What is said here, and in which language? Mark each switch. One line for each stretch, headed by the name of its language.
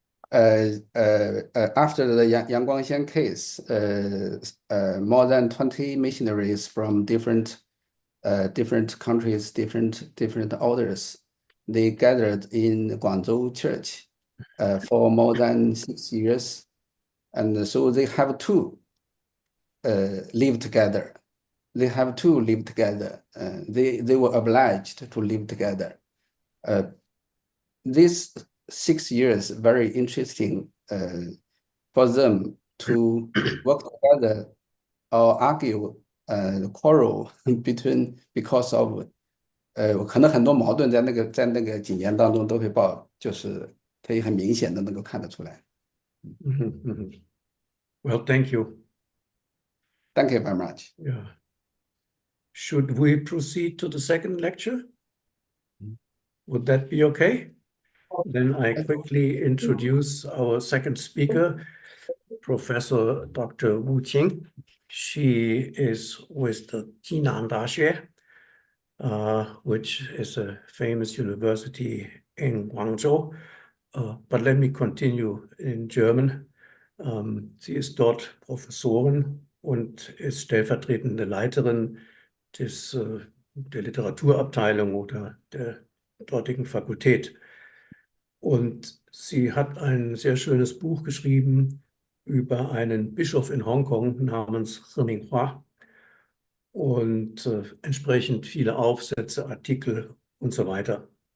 English: After the Yang Guangxian case, more than 20 missionaries from different countries, different orders, they gathered in Guangzhou Church for more than 6 years, and so they have to live together. They have to live together. They were obliged to live together. These 6 years very interesting for them to work together or argue quarrel because of
Chinese: 可能很多矛盾在那个几年当中都会就是可以很明显的能够看得出来。
English: Well, thank you. Thank you very much. Yeah. Should we proceed to the second lecture? Would that be okay? Then I quickly introduce our second speaker, Professor Dr. Wu Qing. She is with the Jiangnan Daxue, which is a famous university in Guangzhou. But let me continue in German.
German: Sie ist dort Professorin und ist stellvertretende Leiterin der Literaturabteilung oder der dortigen Fakultät. Und sie hat ein sehr schönes Buch geschrieben über einen Bischof in Hongkong namens He Minghua und entsprechend viele Aufsätze, Artikel und so weiter.